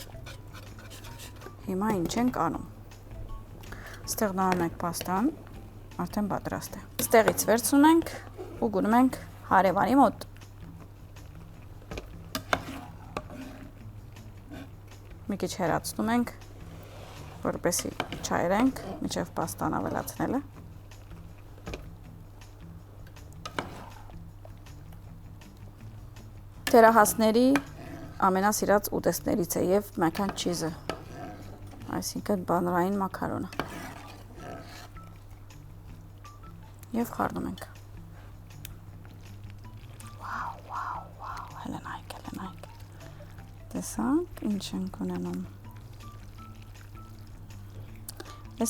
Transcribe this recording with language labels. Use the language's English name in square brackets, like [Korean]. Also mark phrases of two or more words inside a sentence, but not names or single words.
[Armenian] Հիմա ինչ ենք անում։ Ստեղ նայում ենք պաստան, արդեն պատրաստ է։ Ստեղից վերցնում ենք ու գնում ենք հարևանի մոտ։ Մի քիչ հեռացնում ենք, որպեսզի չայրենք, մինչև պաստան ավելացնելը։ Տերահասների ամենասիրած ուտեստներից է և [English] mac and cheese- [Armenian] ը, այսինքն բանրային մակարոնը։ Եվ խառնում ենք։ Վաու, վաու, վաու, հելը նայք, հելը նայք։ Տեսանք, ինչ ենք ունենում։ Ես